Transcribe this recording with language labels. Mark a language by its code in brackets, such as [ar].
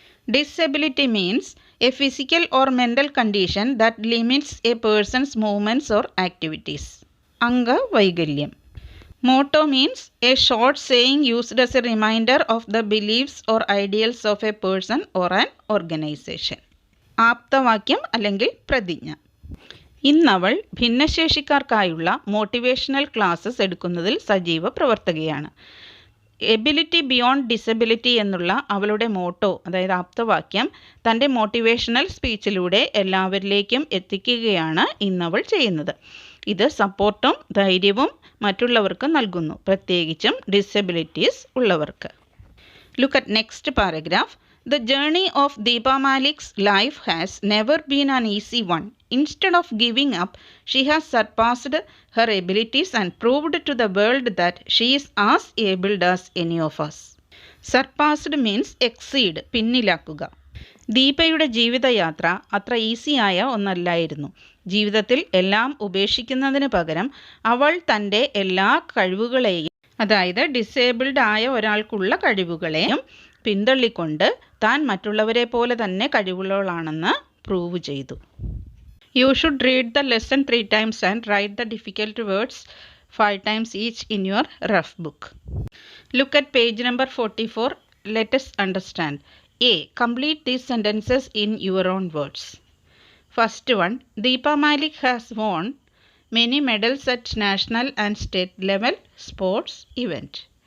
[en] Disability means a physical or mental condition that limits a person's movements or activities. [ml] Anga Vaigalyam. [en] Motto means a short saying used as a reminder of the beliefs or ideals of a person or an organization. [ml] ആപ്തവാക്യം അല്ലെങ്കിൽ പ്രതിജ്ഞ. ഇന്നവൾ ഭിന്നശേഷിക്കാർക്കായുള്ള motivational classes എടുക്കുന്നതിൽ സജീവ പ്രവർത്തകയാണ്. [en] ability beyond disability [ml] എന്നുള്ള അവളുടെ motto, അതായത് ആപ്തവാക്യം, തൻ്റെ motivational സ്പീച്ചിലൂടെ എല്ലാവരിലേക്കും എത്തിക്കുകയാണ് ഇന്നവൾ ചെയ്യുന്നത്. ഇത് സപ്പോർട്ടും ധൈര്യവും മറ്റുള്ളവർക്ക് നൽകുന്നു, പ്രത്യേകിച്ചും ഡിസബിലിറ്റീസ് ഉള്ളവർക്ക്. [en] Look at next paragraph. The journey of Deepa Malik's life has never been an easy one. Instead of giving up, she has surpassed her abilities and proved to the world that she is as able as any of us. Surpassed means exceed, [ml] പിന്നിലാക്കുക. ദീപയുടെ ജീവിതയാത്ര അത്ര ഈസിയായ ഒന്നല്ലായിരുന്നു. ജീവിതത്തിൽ എല്ലാം ഉപേക്ഷിക്കുന്നതിന് പകരം അവൾ തൻ്റെ എല്ലാ കഴിവുകളെയും, അതായത് disabled ആയ ഒരാൾക്കുള്ള കഴിവുകളെയും പിന്തള്ളിക്കൊണ്ട് താൻ മറ്റുള്ളവരെ പോലെ തന്നെ കഴിവുള്ളവളാണെന്ന് പ്രൂവ് ചെയ്തു. [en] You should read the lesson 3 times and write the difficult words 5 times each in your rough book. Look at page number 44. Let us understand. A. Complete these sentences in your own words. First one, Deepa Malik has won many medals at national and state level sports event.